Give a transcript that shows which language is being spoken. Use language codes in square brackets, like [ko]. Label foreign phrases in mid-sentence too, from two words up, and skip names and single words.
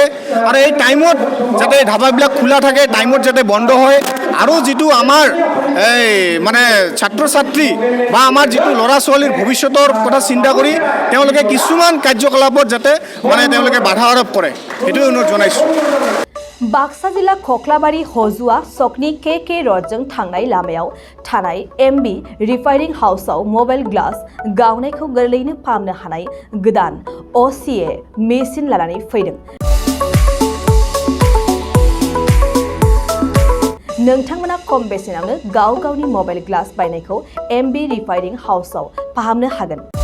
[as] আৰু এই টাইমত যাতে ধাবাবিলাক খোলা থাকে, টাইমত যাতে বন্ধ হয়। আৰু যিটো আমাৰ এই মানে ছাত্ৰ ছাত্ৰী বা আমাৰ যিটো ল'ৰা ছোৱালীৰ ভৱিষ্যতৰ কথা চিন্তা কৰি তেওঁলোকে কিছুমান কাৰ্যকলাপত যাতে তেওঁলোকে বাধা আৰোপ কৰে, সেইটোৱে অনুৰোধ জনাইছোঁ। [brx] बाक्सा जिल्ला खख्लाबारि हजुआ सकनि के रडजों थांनाय लामायाव थानाय एमबी रिफाइनिं हाउसआव [en] mobile glass [brx] गावनायखौ गोरलैयैनो फाहामनो हानाय गोदान असीए मेसिन लानानै फैदों। नोंथांमोना खम बेसेनावनो गावनि [en] mobile glass [brx] बायनायखौ एमबी रिफाइनिं हाउसआव फाहामनो हागोन।